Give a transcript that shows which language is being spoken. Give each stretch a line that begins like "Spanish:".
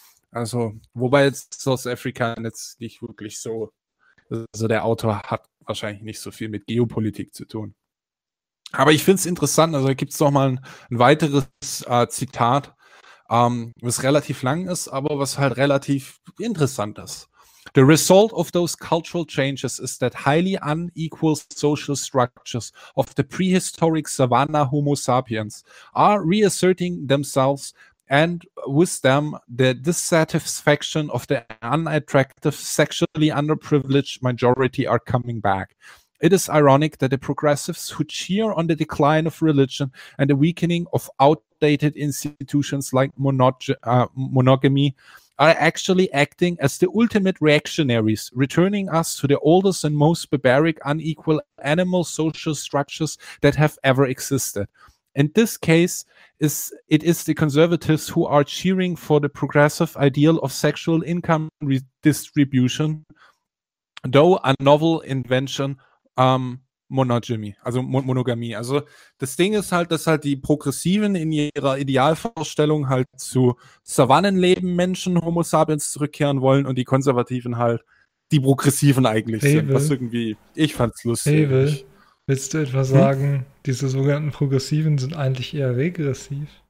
German: Also, wobei jetzt South Africa jetzt nicht wirklich so, also der Autor hat wahrscheinlich nicht so viel mit Geopolitik zu tun. Aber ich finde es interessant, also da gibt es nochmal ein weiteres Zitat, was relativ lang ist, aber was halt relativ interessant ist.
English: The result of those cultural changes is that highly unequal social structures of the prehistoric savanna Homo sapiens are reasserting themselves, and with them the dissatisfaction of the unattractive, sexually underprivileged majority are coming back. It is ironic that the progressives who cheer on the decline of religion and the weakening of outdated institutions like monogamy are actually acting as the ultimate reactionaries, returning us to the oldest and most barbaric unequal animal social structures that have ever existed. In this case, it is the conservatives who are cheering for the progressive ideal of sexual income redistribution, though a novel invention.
German: Monogamie. Also das Ding ist halt, dass halt die Progressiven in ihrer Idealvorstellung halt zu Savannenleben Menschen, Homo sapiens, zurückkehren wollen und die Konservativen halt die Progressiven eigentlich sind. Was irgendwie, ich fand's lustig. Hebel, willst du etwa sagen, diese sogenannten Progressiven sind eigentlich eher regressiv?